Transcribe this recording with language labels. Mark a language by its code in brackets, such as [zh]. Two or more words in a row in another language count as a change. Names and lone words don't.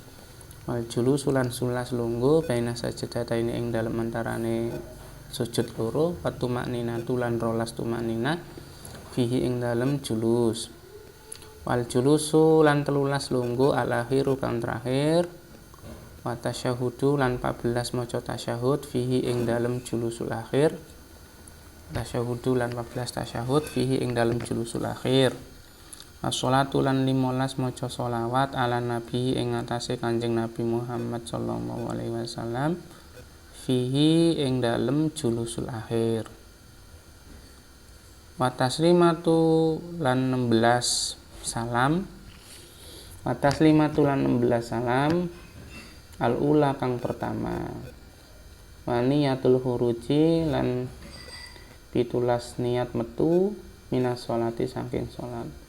[ar] watu makninatu [jv] lan 12 [ar] tumaknina fihi [jv] ing dalem julus, [ar] wal julusu [jv] lan 13 lungguh al-akhiru kang terakhir, [ar] wa tasyahudu [jv] lan 14 maca tasyahud [ar] fihi [jv] ing dalem [ar] julusul akhir, fihi [jv] ing dalem [ar] julusul akhir, [jv] as-sholatu lan 15 maca sholawat [ar] ala nabi [jv] ing atase Kanjeng Nabi Muhammad [ar] sallallahu alaihi wasallam fihi [jv] ing dalem [ar] julusul akhir, wa taslimatu [jv] lan 16 salam, al-ula kang pertama, [ar] wa niyatul huruji [jv] lan 17 niat metu [ar] minas sholati [jv] saking sholat,